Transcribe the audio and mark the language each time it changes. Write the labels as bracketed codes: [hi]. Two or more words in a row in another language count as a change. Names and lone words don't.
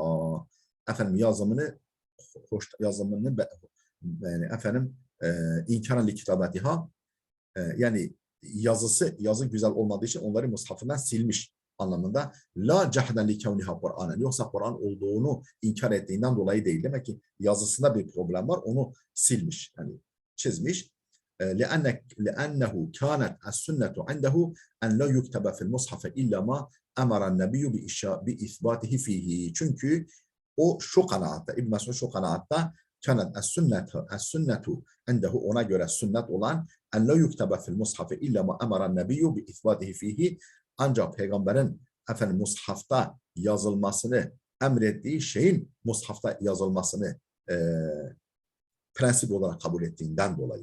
[tr] Efendim yazımını yani efendim [ar] إنكارا لكتابتها, [tr] yani yazı güzel olmadığı için onları mushafından silmiş anlamında. [ar] لا جحدا لكونها قرآنا. [tr] Yoksa Kur'an olduğunu inkar ettiğinden dolayı değil. Demek ki yazısında bir problem var. Onu silmiş. Yani çizmiş. [ar] لأنه كانت السنة عنده أن لا يكتب في المصحف إلا ما أمر النبي بإثباته فيه. [tr] Çünkü o şu kanaatta, İbn Mesud şu kanaatta, [ar] كانت السنة عنده, [tr] ona göre sünnet olan [ar] أن لا يكتب في المصحف إلا ما أمر النبي بإثباته فيه, [tr] ancak peygamberin efendim mushafta yazılmasını emrettiği şeyin mushafta yazılmasını prensip olarak kabul ettiğinden dolayı.